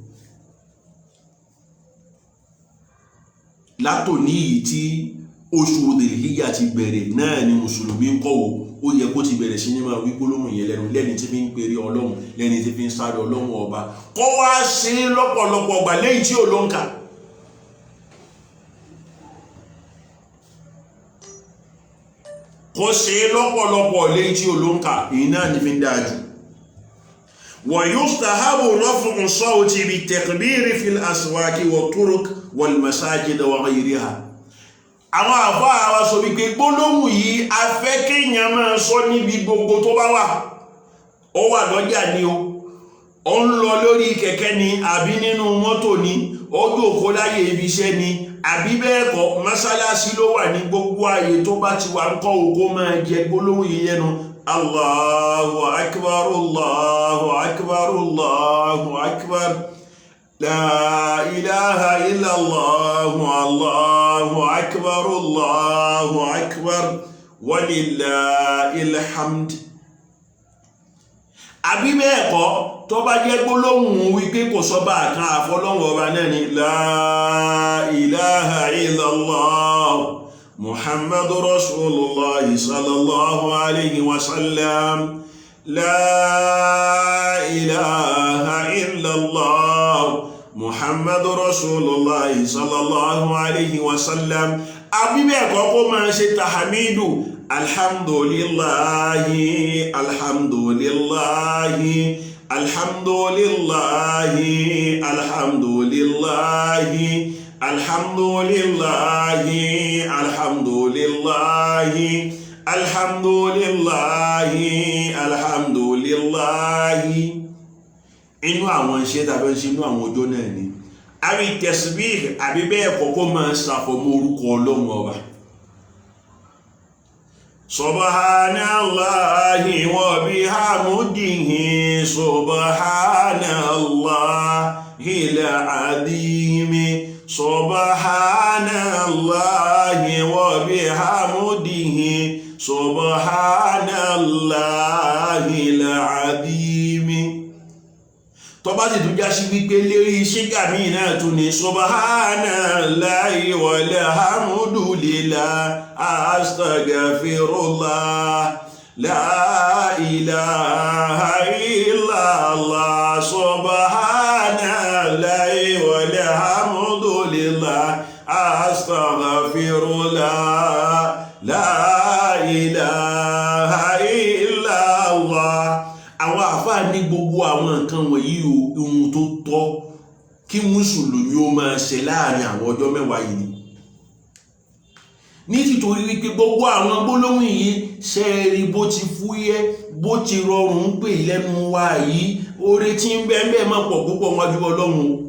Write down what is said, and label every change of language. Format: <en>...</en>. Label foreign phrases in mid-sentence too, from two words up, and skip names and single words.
<yo>látòní yìí tí oṣù Dhul-Hijjah ti bẹ̀rẹ̀ náà ni mùsùlùmí ń kọ́wọ́ ó yẹ kó ti bẹ̀rẹ̀ sí ní máa wí gbólóhùn yẹn lẹ́nu lẹ́ni tí fi ń pèrè ọlọ́run lẹ́ni tí fi ń sáré ọlọ́run ọba kó wá ṣe lọ́pọ̀lọpọ̀ ọgbà lẹ́yìn tí ò ló ń kà. kó ṣe lọ́pọ̀lọpọ̀ lẹ́yìn tí ò ló ń kà èyí náà ni fi ń dáa jù.</yo> <ar>ويستحب رفع الصوت بالتكبير في الأسواق والطرق والمساجد وغيرها.</ar> <yo>àwọn àfáà wa sọ wípé gbólóhùn yìí a fẹ́ kéèyàn máa sọ níbi gbogbo tó bá wà. ó wà lọ́jà ni ó ń lọ lórí kẹ̀kẹ́ ni àbí nínú mọ́tò ni ó jókòó láyé ibi iṣẹ́ ni àbí bẹ́ẹ̀ kọ́ mọ́sálásí ló wà ní gbogbo ààyè tó bá ti wà ń kọ́ òkú máa jẹ gbólóhùn yìí yẹnu</yo> <ar>الله أكبر الله أكبر الله أكبر لا إله إلا الله الله أكبر الله أكبر ولله الحمد.</ar> <yo>àbí bẹ́ẹ̀ kọ́ tó bá jẹ́ gbólóhùn wípé kò sọ́bà kan àfọlọ́hun ọba náà ni</yo> <ar>لا إله إلا الله محمد رسول الله صلى الله عليه وسلم لا إله إلا الله محمد رسول الله صلى الله عليه وسلم.</ar> <yo>àbí bẹ́ẹ̀ kọ́ kó máa ṣe tahamidu</yo> <ar>الحمد لله الحمد لله الحمد لله الحمد لله الحمد لله الحمد لله الحمد لله الحمد لله.</ar> <yo>inú àwọn iṣẹ́ tàbí ṣe inú àwọn ọjọ́ náà ni àbí tasbih àbí bẹ́ẹ̀ kọ́kọ́ máa ṣàfọ̀mọ́ orúkọ ọlọ́run ọba.</yo> <ar>سبحان الله وبحمده سبحان الله العظيم سبحان الله وبحمده سبحان الله العظيم.</ar> <yo>tó bá sì tún já sí wípé lérí ṣígà míì náà tún ní</yo> <ar>سبحان الله والحمد لله أستغفر الله لا إله إلا الله سبحان الله والحمد لله أستغفر الله لا إله إلا الله.</ar> <yo>àwọn àfáà ní gbogbo àwọn nǹkan wọ̀nyí ohun tó tọ́ kí mùsùlùmí ó máa ṣe láàrin àwọn ọjọ́ mẹ́wàá yìí ní títorí wípé gbogbo àwọn gbólóhùn yìí ṣe rí bó ti fúyẹ́ bó ti rọrùn pè lẹ́nu wa yìí oore tí ń bẹ́ẹ̀ máa pọ̀ púpọ̀ wájú ọlọ́run.</yo>